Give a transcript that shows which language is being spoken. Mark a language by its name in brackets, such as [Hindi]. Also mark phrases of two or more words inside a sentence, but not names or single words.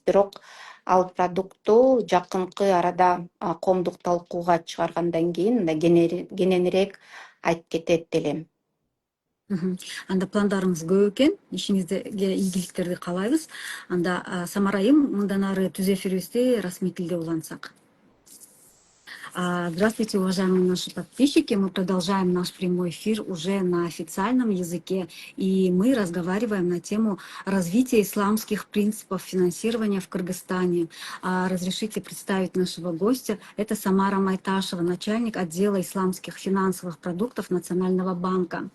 [Kyrgyz] Бирок ал продуктту жакынкы арада коомдук талкууга чыгаргандан кийин кененирээк айтып кетет элем. Анда пландарыңыз көп экен. Ишиңизге ийгиликтерди каалайбыз. Анда Самара айым, мындан ары түз эфирибизди расмий тилде улантсак. [Russian] Здравствуйте, уважаемые наши подписчики. Мы продолжаем наш прямой эфир уже на официальном языке, и мы разговариваем на тему развития исламских принципов финансирования в Кыргызстане. Разрешите представить нашего гостя. Это Самара Майташева, начальник отдела исламских финансовых продуктов Национального банка.